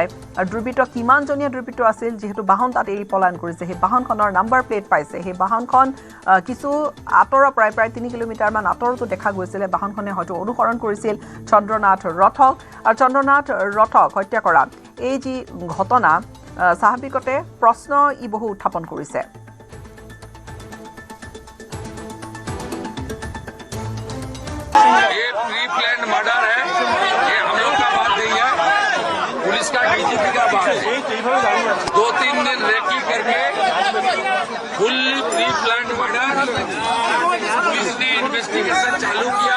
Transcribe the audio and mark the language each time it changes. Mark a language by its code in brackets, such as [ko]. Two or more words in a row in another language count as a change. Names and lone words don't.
[as] আৰু দুৰ্বৃত্ত কিমানজনীয়া দুৰ্বৃত্ত আছিল, যিহেতু বাহন তাত এৰি পলায়ন কৰিছে, সেই বাহনখনৰ নাম্বাৰ প্লেট পাইছে। সেই বাহনখন কিছু আঁতৰৰ প্ৰায় 3 কিলোমিটাৰমান আঁতৰতো দেখা গৈছিলে। বাহনখনে হয়তো অনুসৰণ কৰিছিল চন্দ্ৰনাথ ৰথক। আৰু চন্দ্ৰনাথ ৰথক হত্যা কৰা এই যি ঘটনা স্বাভাৱিকতে প্ৰশ্ন ই বহু উত্থাপন কৰিছে। [hi] ये [en] pre plan murder [hi] है, ये हम लोग का बात नहीं है, पुलिस का DGP का बात है। 2-3 दिन रेकी करके [en] fully pre plan murder, [hi] पुलिस ने इन्वेस्टिगेशन चालू किया।